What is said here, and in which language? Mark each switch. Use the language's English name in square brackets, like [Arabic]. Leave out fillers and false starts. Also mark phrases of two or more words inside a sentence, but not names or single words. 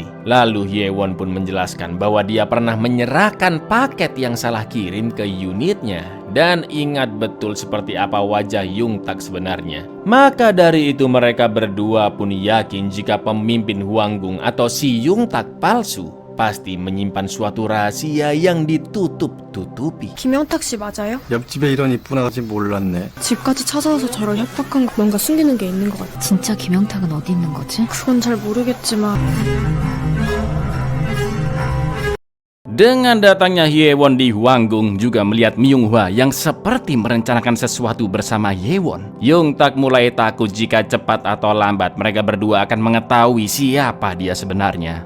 [Indonesian] Lalu Hyewon pun menjelaskan bahwa dia pernah menyerahkan paket yang salah kirim ke unitnya dan ingat betul seperti apa wajah Yung-tak sebenarnya. Maka dari itu mereka berdua pun yakin jika pemimpin Hwanggung atau si Yung-tak palsu pasti menyimpan suatu rahasia yang ditutup-tutupi. [Korean] 김영탁 씨 맞아요? 옆집에 이런 이쁜 아가씨 몰랐네. 집까지 찾아와서 저를 협박한 거 뭔가 숨기는 게 있는 것 같아. 진짜 김영탁은 어디 있는 거지? 그건 잘 모르겠지만 [Indonesian] Dengan datangnya Hyewon di Hwanggung juga melihat Myung-hwa yang seperti merencanakan sesuatu bersama Hyewon. Yung-tak mulai takut jika cepat atau lambat mereka berdua akan mengetahui siapa dia sebenarnya.